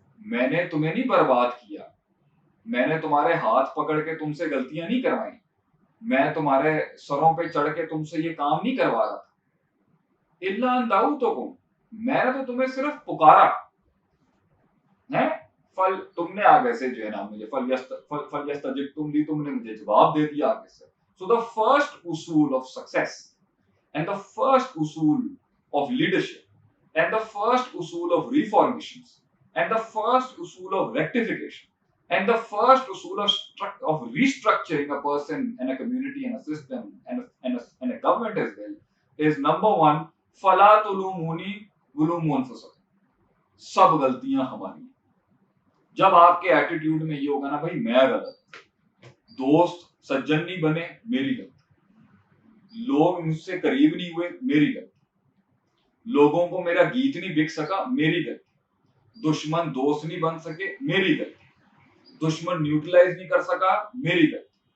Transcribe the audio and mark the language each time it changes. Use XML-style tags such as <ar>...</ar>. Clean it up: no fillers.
<ur>میں نے تمہیں نہیں برباد کیا، میں نے تمہارے ہاتھ پکڑ کے تم سے غلطیاں نہیں کروائیں، میں تمہارے سروں پہ چڑھ کے تم سے یہ کام نہیں کروا رہا تھا.</ur> <ar>اِلَّا أَن دَعَوْتُكُمْ،</ar> <ur>میں نے تو تمہیں صرف پکارا ہے. تم نے آگے سے جو ہے نا مجھے</ur> <ar>فَلْيَسْتَجِبْتُمْ لِي،</ar> <ur>تم نے مجھے جواب دے دیا آگے سے.</ur> <en>So the first usul of success and the first usul of leadership and the first usul of reformations and the first usul of rectification and the first usul of restructuring a person and a community and a system and a government as well is number one,</en> <ar>فَلَا تُلُومُونِي وَلُومُوا أَنفُسَكُم.</ar> <ur>سب غلطیاں ہماری ہیں. جب آپ کے attitude میں یہ ہوگا نا بھائی میں غلط، دوست سجن نہیں بنے میری غلطی، لوگ مجھ سے قریب نہیں ہوئے میری غلطی، لوگوں کو میرا گیت نہیں بک سکا میری غلطی، دشمن دوست نہیں بن سکے میری غلطی، دشمن نیوٹرلائز نہیں کر سکا میری غلطی،</ur>